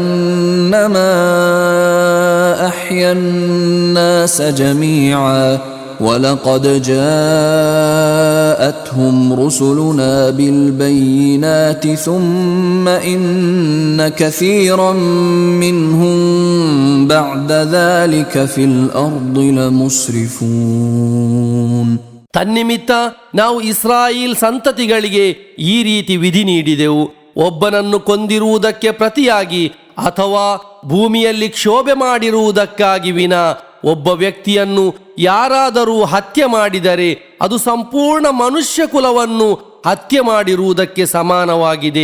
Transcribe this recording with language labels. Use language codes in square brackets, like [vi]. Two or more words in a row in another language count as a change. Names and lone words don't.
[ar] فكأنما أحيا الناس جميعا ولقد جاءتهم رسلنا بالبينات ثم إن كثيرا منهم بعد ذلك في الأرض لمسرفون. [kn] ತನ್ನಿಮಿತ್ತ ನಾವು ಇಸ್ರಾಯೇಲ್ ಸಂತತಿಗಳಿಗೆ ಈ ರೀತಿ ವಿಧಿ ನೀಡಿದೆವು, ಒಬ್ಬನನ್ನು ಕೊಂದಿರುವುದಕ್ಕೆ ಪ್ರತಿಯಾಗಿ ಅಥವಾ ಭೂಮಿಯಲ್ಲಿ ಕ್ಷೋಭೆ ಮಾಡಿರುವುದಕ್ಕಾಗಿ ವಿನಾ ಒಬ್ಬ ವ್ಯಕ್ತಿಯನ್ನು ಯಾರಾದರೂ ಹತ್ಯೆ ಮಾಡಿದರೆ ಅದು ಸಂಪೂರ್ಣ ಮನುಷ್ಯ ಕುಲವನ್ನು ಹತ್ಯೆ ಮಾಡಿರುವುದಕ್ಕೆ ಸಮಾನವಾಗಿದೆ.